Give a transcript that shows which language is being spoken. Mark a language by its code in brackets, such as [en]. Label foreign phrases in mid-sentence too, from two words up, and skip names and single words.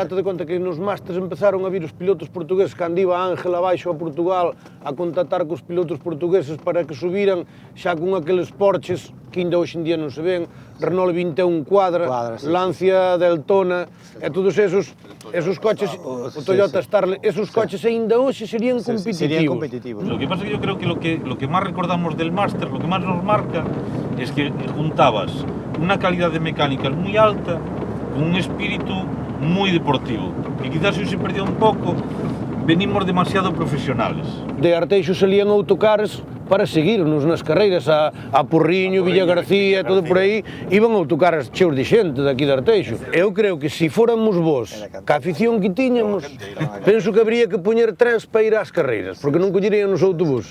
[gl] Date de conta que nos másters empezaron a vir os pilotos portugueses cando iba Ángel abaixo a Portugal a contactar cos pilotos portugueses para que subiran xa con aqueles Porches que ainda hoxe en día non se ven, Renault 21 Quadra, Lancia, Deltona e todos esos coches, o Toyota Starlet, esos coches ainda hoxe serían competitivos. [es] Lo que pasa es que yo creo que lo que más recordamos del máster, lo que más nos marca, es que juntabas una calidad de mecánica muy alta con un espíritu muy deportivo, que quizás hoy se perdió un poco, venimos demasiado profesionales. [gl] De Arteixo salían autocares para seguirnos nas carreiras, a Porriño, Villa García, todo por aí, iban autocares cheos de xente daqui de Arteixo. Eu creo que se fóramos vos, ca afición que tiñamos, penso que habría que poñer trens para ir ás carreiras, porque non collerían os autobús.